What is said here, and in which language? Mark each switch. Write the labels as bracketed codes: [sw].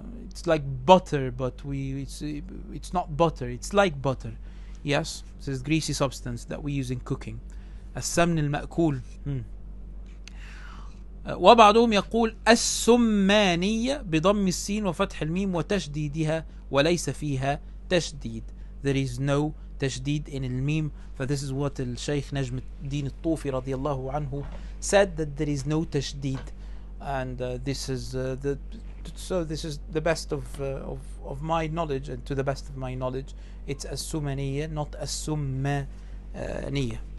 [en] It's like butter, but it's not butter, it's like butter. Yes, it's this greasy substance that we use in cooking. [ar] السمن المأكول. وبعضهم يقول السمانية بضم السين وفتح الميم وتشديدها وليس فيها تشديد. [en] There is no تشديد in الميم. For this is what الشيخ نجم الدين الطوفي رضي الله عنه said, that there is no تشديد, and this is the best of my knowledge, and to the best of my knowledge it's السمانية, not السمانية.